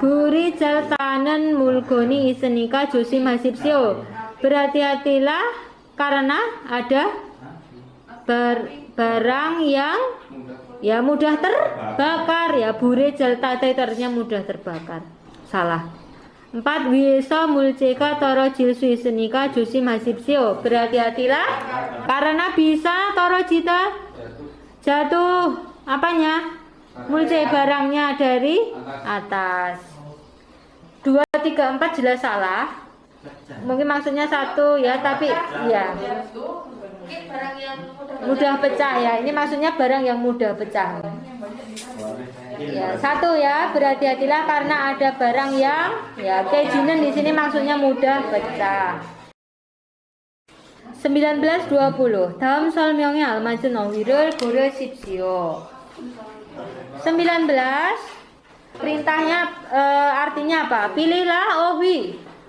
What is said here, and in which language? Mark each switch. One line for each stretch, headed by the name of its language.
Korean: 불이 잘 타는 물건이 있으니까 조심하십시오.
Indonesian: berhati-hatilah karena ada barang yang ya mudah terbakar ya. 불이 잘 타다 itu artinya mudah terbakar. salah. 4.
Korean: 위에서 물체가 떨어질 수 있으니까 조심하십시오.
Indonesian: berhati-hatilah karena bisa 떨어지다 jatuh apanya? mulce barangnya dari atas. 2, 3, 4 jelas salah. Mungkin maksudnya 1 ya, tapi ya Barang yang mudah pecah ya. Ini maksudnya barang yang mudah pecah. Ya, 1 ya, berhati-hatilah karena ada barang yang ya 깨지는 di sini maksudnya mudah pecah. 19, 20.
Korean: 다음 설명에 알맞은 어휘를 고르십시오. 19.
Indonesian: Perintahnya artinya apa? Pilihlah 어휘.